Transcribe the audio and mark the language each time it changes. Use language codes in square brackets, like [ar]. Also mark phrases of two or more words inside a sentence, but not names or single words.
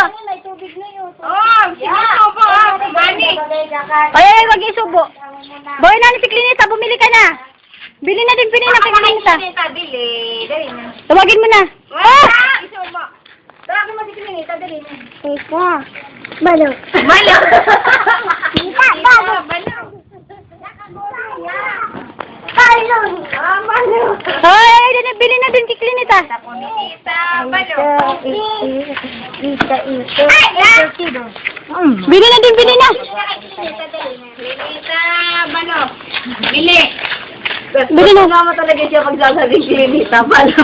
[tl] Oh, sige po, mani! Ay, wag isubo. Boy na ni si Klinita, bumili ka na. Bili na din, bili na kay Klinita. Kinita, bili. Dali na. Tawagin mo na. Ah! Isubo. Tawagin mo si Kinita, dali na. Teka. Balo. Balo! Kinita, balo! Balo! Balo! Ah, balo! Ay, bili na din kay Klinita. Kinita, balo! Ay, Bili na din, bili na. Kinita, balo! Bili! Bili na. Nga mo talaga siya pagsasabing Klinita, Balo.